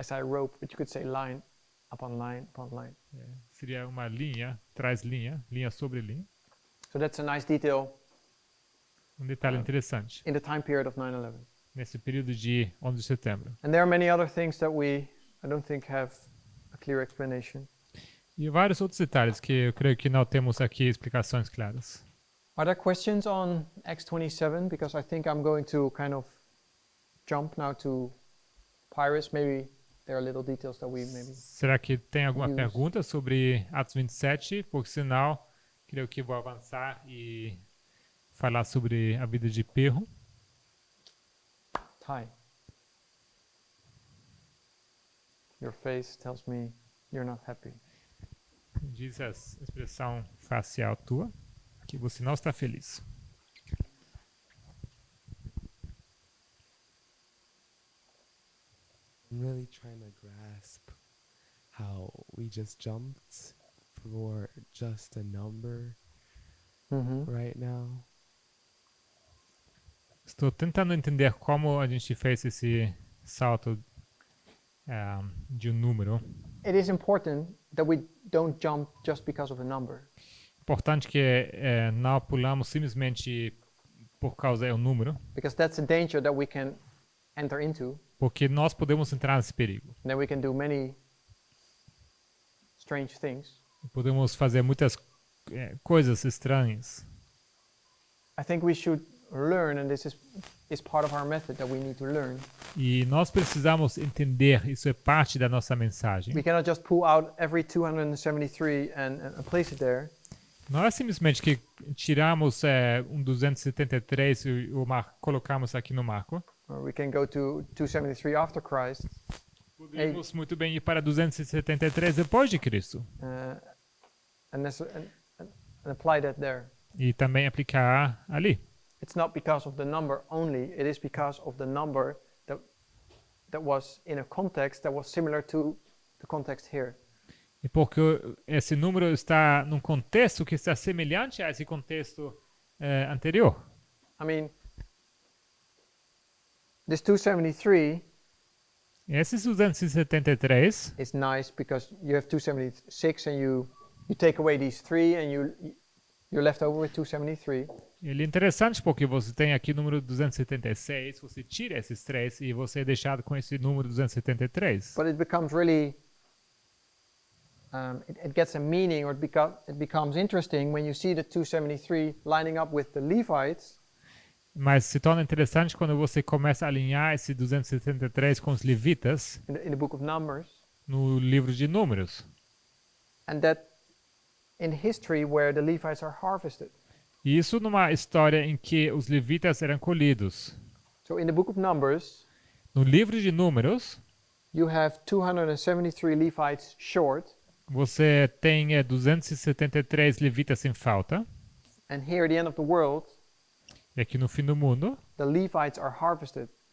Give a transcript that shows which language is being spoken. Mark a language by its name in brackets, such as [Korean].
[English] I say rope, but you could say line upon line upon line. [Portuguese] Seria uma linha, traz linha, linha sobre linha. [English] So that's a nice detail [Portuguese] Um detalhe interessante [English] in the time period of 9/11. [Portuguese] nesse período de 11 de setembro. [English] And there are many other things that I don't think have a clear explanation. [Portuguese] E vários outros detalhes que eu creio que não temos aqui explicações claras. [English] Are there questions on Acts 27? Because I think I'm going to kind of jump now to Pyrrhus. Maybe there are little details that we maybe... [Portuguese] Será que tem alguma Use. pergunta sobre Atos 27? Porque senão, creio que vou avançar e falar sobre a vida de Pirro. Ty. [English] Your face tells me you're not happy. [Portuguese] Diz a expressão facial tua que você não está feliz. [English] I'm really trying to grasp how we just jumped for just a number right now. [Portuguese] Estou tentando entender como a gente fez esse salto de um número. [English] It is important that we don't jump just because of a number. [Portuguese] Importante que não pulamos simplesmente por causa do número, [English] Because that's a danger that we can enter into. [Portuguese] porque nós podemos entrar nesse perigo. [English] And then we can do many strange things. [Portuguese] Podemos fazer muitas coisas estranhas. [English] I think we should learn, and this is part of our method that we need to learn. [Portuguese] E nós precisamos entender, isso é parte da nossa mensagem. [English] We cannot just pull out every 273 and place it there. [Portuguese] Não é simplesmente que tiramos um 273 e colocamos aqui no marco. [English] Or we can go to 273 after Christ [Portuguese] Podemos muito bem ir para 273 depois de Cristo [English] and apply that there. [Portuguese] e também aplicar ali. [English] It's not because of the number only, it is because of the number that was in a context that was similar to the context here. [Portuguese] E porque esse número está num contexto que está semelhante a esse contexto anterior. [English] I mean, this 273 [Portuguese] Esses 273 [English] is nice because you have 276 and you take away these three and you're left over with 273. [Portuguese] ele é interessante porque você tem aqui o número 276, você tira esses três e você é deixado com esse número 273. [English] But it becomes really, it gets a meaning, or it becomes interesting when you see the 273 lining up with the Levites. [Portuguese] Mas se torna interessante quando você começa a alinhar esse 273 com os levitas [English] In the book of Numbers, [Portuguese] no livro de Números. [English] and that in history where the Levites are harvested. [Portuguese] E isso numa história em que os levitas eram colhidos. [English] So in the book of Numbers, [Portuguese] No livro de Números, [English] you have 273 Levites short, [Portuguese] você tem 273 levitas em falta. [English] and here at the end of the world, [Portuguese] E aqui no fim do mundo, [English] the Levites are harvested.